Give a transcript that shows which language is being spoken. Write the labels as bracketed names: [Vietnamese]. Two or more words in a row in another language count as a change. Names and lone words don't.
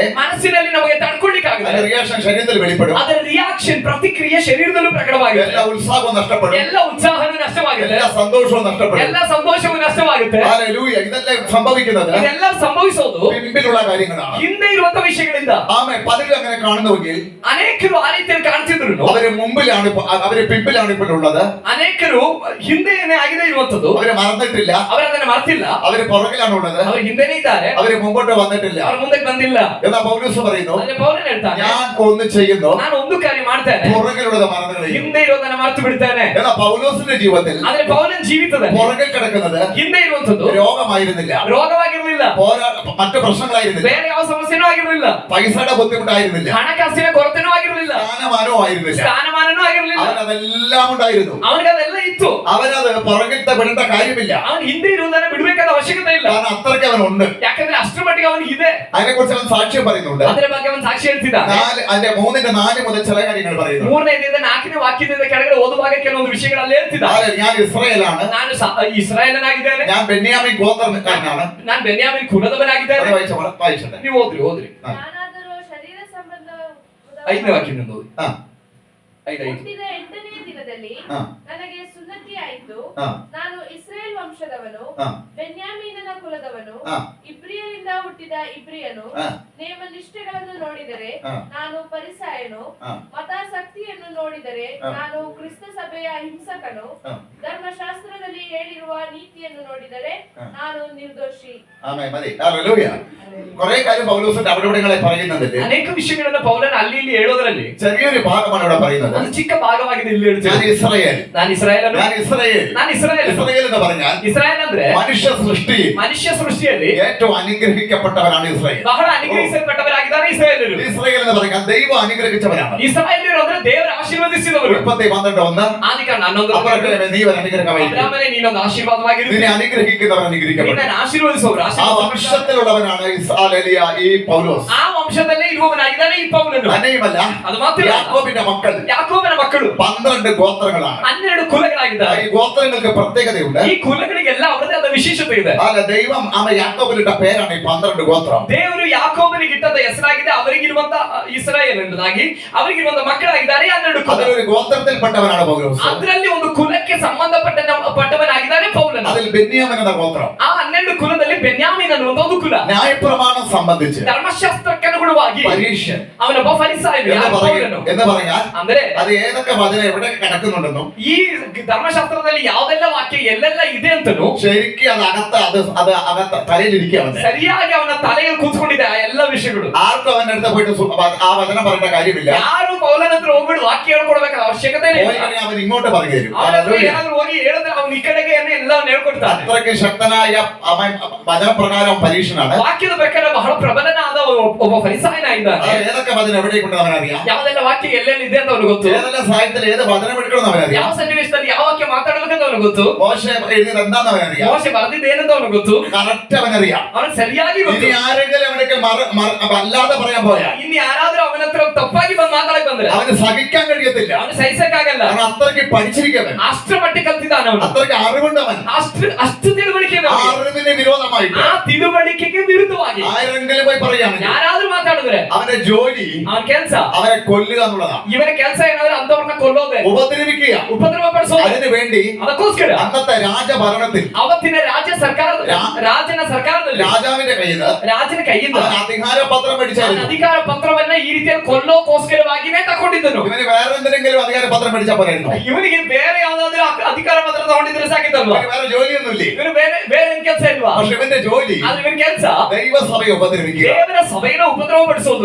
[Kannada] ಮನಸ್ಸಿನಲ್ಲಿ ನಮಗೆ ತಡ್ಕೊಳ್ಳಿಕ್ಕಾಗಲ್ಲ. [Malayalam] അതിന്റെ റിയാക്ഷൻ ശരീരത്തിൽ വെളിപ്പെടും. [Kannada] ಅದರ ರಿಯಾಕ್ಷನ್ ಪ್ರತಿಕ್ರಿಯೆ ಶರೀರದಲ್ಲೂ ಪ್ರಕಟವಾಗುತ್ತೆ. [Malayalam] എല്ലാ ഉത്സാഹവും നഷ്ടപ്പെടും. [Kannada] ಎಲ್ಲ ಉತ್ಸಾಹವೂ ನಷ್ಟವಾಗುತ್ತೆ. [Malayalam] എല്ലാ സന്തോഷവും നഷ്ടപ്പെടും. [Kannada] ಎಲ್ಲ ಸಂತೋಷವೂ ನಷ್ಟವಾಗುತ್ತೆ. [Malayalam] ഹല്ലേലൂയ. ഇതെല്ലാം സംഭവിക്കുന്നത് [Kannada] ಇದೆಲ್ಲ ಸಂಭವಿಸೋದು [Malayalam] പിമ്പിലുള്ള കാര്യങ്ങളാണ്. [Kannada] ಹಿಂದೆ ಇರುವಂತ ವಿಷಯಗಳಿಂದ. [Malayalam] ആമേൻ. പലരും അങ്ങനെ കാണുന്നുവെങ്കിൽ [Kannada] ಅನೇಕರು ಆ ರೀತಿಯಲ್ಲಿ ಕಾಣ್ತಿದ್ರು. [Malayalam] അവര് മുമ്പിലാണ്, അവര് പിമ്പിലാണ് ഇപ്പോൾ ഉള്ളത്. [Kannada] ಅನೇಕರು ಹಿಂದೆನೇ ಆಗಿದೆ ಇರುವಂತದ್ದು. [Malayalam] അവര് മറന്നിട്ടില്ല. [Kannada] ಅವರು ಅದನ್ನ ಮರ್ತಿಲ್ಲ. [Malayalam] അവര് പുറകിലാണ് ഉള്ളത്. [Kannada] ಅವರು ಹಿಂದೆನೇ ಇದ್ದಾರೆ. [Malayalam] അവര് മുമ്പോട്ട് വന്നിട്ടില്ല. [Kannada] ಅವರು ಮುಂದಕ್ಕೆ ಬಂದಿಲ್ಲ. [Malayalam] എന്നാ പൗലോസ് പറയുന്നു, [Kannada] ಅದೇ ಪೌಲನು ಹೇಳ್ತಾನೆ, [Malayalam] ഞാൻ ഒന്ന് ചെയ്യുന്നു, [Kannada] ನಾನು ಒಂದು ಕಾರ್ಯ ಮಾಡ್ತೇನೆ, [Malayalam] പുറകിലുള്ളത് മറന്നു കളയും. [Kannada] ಹಿಂದೆ ಇರೋದನ್ನ ಮರೆತು ಬಿಡ್ತೇನೆ. [Malayalam] എന്നാ പൗലോസിന്റെ ജീവിതത്തിൽ [Kannada] ಆದ್ರೆ ಪೌಲನ ಜೀವಿತದಲ್ಲಿ [Malayalam] പുറകിൽ കിടക്കുന്നത് [Kannada] ಹಿಂದೆ ಇರುವಂತದ್ದು [Malayalam] രോഗമായിരുന്നില്ല, [Kannada] ರೋಗವಾಗಿರಲಿಲ್ಲ, [Malayalam] മറ്റു പ്രശ്നങ്ങളായിരുന്നില്ല, [Kannada] ಬೇರೆ ಯಾವ ಸಮಸ್ಯೆನೂ ಆಗಿರಲಿಲ್ಲ, [Malayalam] പൈസയുടെ ബുദ്ധിമുട്ടായിരുന്നില്ല, [Kannada] ಹಣಕಾಸಿನ ಕೊರತೆನೂ ಆಗಿರಲಿಲ್ಲ, [Malayalam] സ്ഥാനമാനവും ആയിരുന്നില്ല. [Kannada] ಸ್ಥಾನಮಾನನೂ ಆಗಿರಲಿಲ್ಲ. [Malayalam] അവനതെല്ലാം ഉണ്ടായിരുന്നു. [Kannada] ಅವನಿಗೆ ಅದೆಲ್ಲ ಇತ್ತು. [Malayalam] അവനത് പുറകിലത്തെ വിടേണ്ട കാര്യമില്ല. [Kannada] ಅವನು ಹಿಂದೆ ಇರುವುದನ್ನ ಬಿಡಬೇಕಾದ ಅವಶ್ಯಕತೆ ಇಲ್ಲ. [Malayalam] കാരണം അത്രയ്ക്ക് അവനുണ്ട്. [Kannada] ಯಾಕಂದ್ರೆ ಅಷ್ಟರ ಮಟ್ಟಿಗೆ ಅವನಿಗೆ ಇದೆ. [Malayalam] അതിനെ കുറിച്ച് അവൻ സാക്ഷ്യം പറയുന്നുണ്ട്. [Kannada] ಅದರ ಬಗ್ಗೆ ಅವನು ಸಾಕ್ಷಿ ಹೇಳ್ತಿದ್ದಾನೆ. [Malayalam] 3:4 മുതൽ ചില കാര്യങ്ങൾ പറയുന്നു. [Kannada] 3ನೇದಿಂದ 4ನೇ ವಾಕ್ಯದಿಂದ ಕೆಳಗಡೆ ಓದುವಾಗ ಕೆಲವೊಂದು ವಿಷಯಗಳಲ್ಲಿ ಹೇಳ್ತಿದ್ದಾನೆ. [Malayalam] ഞാൻ ഇസ്രായേലാണ്, [Kannada] ನಾನು ಇಸ್ರಾಯೇಲನಾಗಿದ್ದೇನೆ, [Malayalam] ഞാൻ ബെന്യാമിൻ ഗോത്രക്കാരനാണ്. [Kannada] ನಾನು ಬೆನ್ಯಾಮಿನ್ ಕುಲದವನಾಗಿದ್ದೇನೆ. [Malayalam] വായിച്ചോട്ടെ. [Kannada] ನೀವು ಓದ್ರಿ. ನಾನಾದರೂ ಶರೀರ ಸಂಬಂಧ 5ನೇ ವಾಕ್ಯದಿಂದ ಓದಿ. 5 ಹುಟ್ಟಿದ 8ನೇ ದಿನದಲ್ಲಿ ನನಗೆ ಸುನ್ನತಿ ಆಯಿತು. ನಾನು ಇಸ್ರೇಲ್ ವಂಶದವನು, ಬೆನ್ಯಾಮೀನನ ಕುಲದವನು, ಇಬ್ರಿಯರಿಂದ ಹುಟ್ಟಿದ ಇಬ್ರಿಯನು. ನೇಮನಿಷ್ಠೆಗಳನ್ನು ನೋಡಿದರೆ ನಾನು ಪರಿಸಾಯನು, ಮತಾಸಕ್ತಿಯನ್ನು ನೋಡಿದರೆ ನಾನು ಕ್ರಿಸ್ತ ಸಭೆಯ ಹಿಂಸಕನು, ಧರ್ಮಶಾಸ್ತ್ರದಲ್ಲಿ ಹೇಳಿರುವ ನೀತಿಯನ್ನು ನೋಡಿದರೆ ನಾನು ನಿರ್ದೋಷಿ. [Malayalam] കുറെ കാര്യം പൗലോസിന്റെ അവിടെങ്ങളെ പറയുന്നതിൽ [Kannada] ಅನೇಕ ವಿಷಯಗಳನ್ನು ಪೌಲನ ಅಲ್ಲಿ ಇಲ್ಲಿ ಹೇಳೋದ್ರಲ್ಲಿ [Malayalam] ചെറിയൊരു ഭാഗമാണ് ഇവിടെ പറയുന്നത്. [Kannada] ಒಂದು ಚಿಕ್ಕ ಭಾಗವಾಗಿದೆ ಇಲ್ಲಿ ಹೇಳ್ತೀನಿ. [Malayalam] ഞാൻ ഇസ്രായേൽ, [Kannada] ನಾನು ഇസ്രായേಲನು, [Malayalam] ഞാൻ ഇസ്രായേൽ. [Kannada] ನಾನು ಇಸ್ರಾಯೇಲ್. [Malayalam] ഇസ്രായേൽ എന്ന് പറഞ്ഞാൽ [Kannada] ಇಸ್ರಾಯೇಲ್ ಅಂದ್ರೆ ಮನುಷ್ಯ ಸೃಷ್ಟಿಯಲ್ಲಿ [Malayalam] ഏറ്റവും അനുഗ്രഹിക്കപ്പെട്ടവരാണ് ഇസ്രായേൽ. [Kannada] ಬಹಳ ಅನುಗ್ರಹಿಸಲ್ಪಟ್ಟವರಾಗಿದ್ದಾರೆ ಇಸ್ರಾಯೇಲರು. [Malayalam] ഇസ്രായേൽ എന്ന് പറഞ്ഞാൽ ദൈവം അനുഗ്രഹിച്ചവരാണ്. [Kannada] ಇಸ್ರಾಯೇಲರು ಅಂದ್ರೆ ದೇವರು ಆಶೀರ್ವದಿಸಿದವರು. 12:11 ಆದಿಕಾಂಡ 11 [Malayalam] അബ്രാഹാമേ നീ ഒരു അനുഗ്രഹമായിരിക്കും, [Kannada] ಅಬ್ರಾಮನೇ ನೀನೊಂದು ಆಶೀರ್ವಾದವಾಗಿರು, [Malayalam] നിന്നെ അനുഗ്രഹിക്കുന്നവർ അനുഗ്രഹിക്കപ്പെടും. [Kannada] ನಿನ್ನನ್ನು ಆಶೀರ್ವದಿಸುವವರು [Malayalam] ആ [Kannada] ಆಶೀರ್ವಾದ. [Malayalam] വംശത്തിലുള്ളവനാണ് ഈ പൗലോസ്. [Kannada] ಆ ವಂಶದಲ್ಲೇ ಇರುವವನಾಗಿದ್ದಾನೆ ಈ ಪೌಲನು. [Malayalam] തന്നെയുമല്ല, [Kannada] ಅದು ಮಾತ್ರ [Malayalam] യാക്കോബിന്റെ മക്കൾ [Kannada] ಯಾಕೋಬನ ಮಕ್ಕಳು [Malayalam] 12 ഗോത്രങ്ങളാണ്. [Kannada] 12 ಕುಲಗಳಾಗಿದ್ದಾರೆ. [Malayalam] ഈ ഗോത്രങ്ങൾക്ക് പ്രത്യേകതയുണ്ട്. [Kannada] ಈ ಕುಲಗಳಿಗೆಲ್ಲ ಅವರದೇ ಆದ ವಿಶೇಷತೆ ಇದೆ. [Malayalam] അല്ല, ദൈവം യാക്കോബിലിട്ട പേരാണ് ഈ 12 ഗോത്രം. [Kannada] ದೇವರು ಯಾಕೋಬನಿಗೆ ಇಟ್ಟದ ಹೆಸರಾಗಿದೆ ಅವರಿಗಿರುವಂತ ಇಸ್ರಾಯೇಲ್ ಎಂಬುದಾಗಿ. ಅವರಿಗಿರುವಂತ ಮಕ್ಕಳಾಗಿದ್ದಾರೆ 12 ಕುಲ. [Malayalam] അതിലൊരു ഗോത്രത്തിൽപ്പെട്ടവനാണ് പൗലോസ്. [Kannada] ಅದರಲ್ಲಿ ಒಂದು ಕುಲಕ್ಕೆ ಸಂಬಂಧಪಟ್ಟವನಾಗಿದ್ದಾನೆ ಪೌಲನು. [Malayalam] അതിൽ ബെന്യാമിൻ എന്ന ഗോത്രം. [Kannada] ಆ 12 ಕುಲದಲ್ಲಿ ಬೆನ್ಯಾಮೀನ್ ಅನ್ನುವಂತ ಒಂದು ಕುಲ. [Malayalam] ന്യായപ്രമാണം സംബന്ധിച്ച് [Kannada] ಧರ್ಮಶಾಸ್ತ್ರಕ್ಕನುಗುಣವಾಗಿ [Malayalam] പരീക്ഷൻ [Kannada] ಅವನೊಬ್ಬ ಫರಿಸಾಯನು. [Malayalam] എന്ന് പറഞ്ഞാൽ [Kannada] ಅಂದ್ರೆ [Malayalam] അത് ഏതൊക്കെ വചനം എവിടെ കിടക്കുന്നുണ്ടെന്നും [Kannada] ಈ ಧರ್ಮಶಾಸ್ತ್ರದಲ್ಲಿ ಯಾವ್ದೆಲ್ಲ ವಾಕ್ಯ ಎಲ್ಲೆಲ್ಲ ಇದೆ ಅಂತನೂ [Malayalam] ശരിക്കും അത് അകത്ത് തലയിലിരിക്കുകയാണ്. [Kannada] ಸರಿಯಾಗಿ ಅವನ ತಲೆಯಲ್ಲಿ ಕೂತ್ಕೊಂಡಿದೆ ಆ ಎಲ್ಲ ವಿಷಯಗಳು. [Malayalam] ആർക്കും അവന്റെ അടുത്ത് പോയിട്ട് ആ വചനം പറയേണ്ട കാര്യമില്ല. [Kannada] ಯಾರು ಪೌಲನ ಹತ್ರ ಹೋಗ್ಬಿಟ್ಟು ವಾಕ್ಯ ಹೇಳ್ಕೊಡ್ಬೇಕಾದ ಅವಶ್ಯಕತೆ ಇಲ್ಲ. [Malayalam] അവൻ ഇങ്ങോട്ട് പറഞ്ഞു തരും. [Kannada] ಏನಾದ್ರು ಹೋಗಿ ಹೇಳಿದ್ರೆ ಅವನು ಈ ಕಡೆಗೆ ಎಲ್ಲ ಹೇಳ್ಕೊಡ್ತಾನೆ. [Malayalam] അത്രയ്ക്ക് ശക്തനായ അവൻ വചനപ്രകാരം പരീക്ഷനാണ്. [Kannada] ವಾಕ್ಯದ ಪ್ರಕಾರ ಬಹಳ ಪ್ರಬಲನಾದ ಒಬ್ಬ ಫರಿಸಾಯನಾಗಿದ್ದಾನೆ. [Malayalam] ഏതൊക്കെ വചനം എവിടെ കൊണ്ട് അവനറിയാം. [Kannada] ಯಾವ್ದೆಲ್ಲ ವಾಕ್ಯ ಎಲ್ಲೆಲ್ಲಿ ಇದೆ ಅಂತ ಅವನು ಗೊತ್ತು. [Malayalam] ഏതെല്ലാം സാഹിത്യത്തിൽ ഏത് വചനം എടുക്കണം അവനറിയാം. [Kannada] ಯಾವ ಸನ್ನಿವೇಶದಲ್ಲಿ ಯಾವ ವಾಕ್ಯ ಮಾತಾಡಬೇಕಂತ ಅವನು ಗೊತ್ತು. [Malayalam] മോശ എഴുതിയത് എന്താണെന്ന് അവനറിയാം. [Kannada] ಮೋಶೆ ಬರೆದಿದ್ದೇನೆಂತ ಅವನು ಗೊತ್ತು. [Malayalam] കറക്റ്റ് അവനറിയാം. [Kannada] ಅವನು ಸರಿಯಾಗಿ ಗೊತ್ತು. [Malayalam] ഇനി ആരെങ്കിലും അവനൊക്കെ അല്ലാതെ പറയാൻ പോയാൽ, [Kannada] ಇನ್ನು ಯಾರಾದ್ರೂ ಅವನ ಹತ್ರ ತಪ್ಪಾಗಿ ಬಂದು ಮಾತಾಡಕ್ ಬಂದ್ರೆ [Malayalam] അവന് സഹിക്കാൻ കഴിയത്തില്ല. [Kannada] ಅವನು ಸಹಿಸಕ್ಕಾಗಲ್ಲ. [Malayalam] അവൻ അത്രയ്ക്ക് പഠിച്ചിരിക്കവൻ, [Kannada] ಅಷ್ಟರ ಮಟ್ಟಿಗೆ ಕಲ್ತಿದ್ದಾನೆ ಅವನು. [Malayalam] അത്രയ്ക്ക് അറിവുണ്ടവൻ. [Kannada] ಅಷ್ಟು ತಿಳುವಳಿಕೆ ಇದೆ ಅವನಿಗೆ. [Malayalam] അറിവിന് വിരോധമായിട്ട് [Kannada] ಆ ತಿಳುವಳಿಕೆಗೆ ವಿರುದ್ಧವಾಗಿ [Malayalam] ആരെങ്കിലും പോയി പറയുകയാണെങ്കിൽ [Kannada] ಯಾರಾದ್ರೂ ಮಾತಾಡಿದ್ರೆ [Malayalam] അവന്റെ ജോലി [Kannada] ಅವನ ಕೆಲಸ [Malayalam] അവനെ കൊല്ലുക എന്നുള്ളതാണ്. [Kannada] ಇವನ ಕೆಲಸ ಏನಾದ್ರೆ ಅಂತವ್ರನ್ನ ಕೊಲ್ಲೋದೆ, [Malayalam] ഉപദ്രവിക്കുക. [Kannada] ಉಪದ್ರವ ಪಡಿಸೋದು. [Malayalam] അതിനു വേണ്ടി [Kannada] ಅದಕ್ಕೋಸ್ಕರ [Malayalam] അന്നത്തെ രാജഭരണത്തിൽ [Kannada] ಅವತ್ತಿನ ರಾಜನ ಸರ್ಕಾರದಲ್ಲಿ [Malayalam] രാജാവിന്റെ കയ്യിൽ [Kannada] ರಾಜನ ಕೈಯಿಂದ [Malayalam] അവൻ അധികാര പത്രം മേടിച്ചായിരുന്നു. [Kannada] ಅಧಿಕಾರ ಪತ್ರವನ್ನ ಈ ರೀತಿಯಲ್ಲಿ ಕೊಲ್ಲೋಕೋಸ್ಕರವಾಗಿನೇ ತಗೊಂಡಿದ್ದನು. [Malayalam] ഇവന് വേറെ എന്തിനെങ്കിലും അധികാര പത്രം മേടിച്ചാൽ പോരായിരുന്നു. [Kannada] ಇವನಿಗೆ ಬೇರೆ ಯಾವ್ದಾದ್ರು ಅಧಿಕಾರ ಪತ್ರ ತಗೊಂಡಿದ್ರೆ ಸಾಕಿತ್ತಲ್ವಾ? [Malayalam] ഇവന് വേറെ ജോലിയൊന്നുമില്ലേ. [Kannada] ಇವನು ಬೇರೆ ಏನ್ ಕೆಲಸ ಇಲ್ವಾ? [Malayalam] പക്ഷെ ഇവന്റെ ജോലി [Kannada] ಆದ್ರೆ ಇವನ ಕೆಲಸ [Malayalam] ദൈവസഭയെ ഉപദ്രവിക്കുക, [Kannada] ದೇವರ ಸಭೆಯನ್ನು ಉಪದ್ರವ ಪಡಿಸೋದು,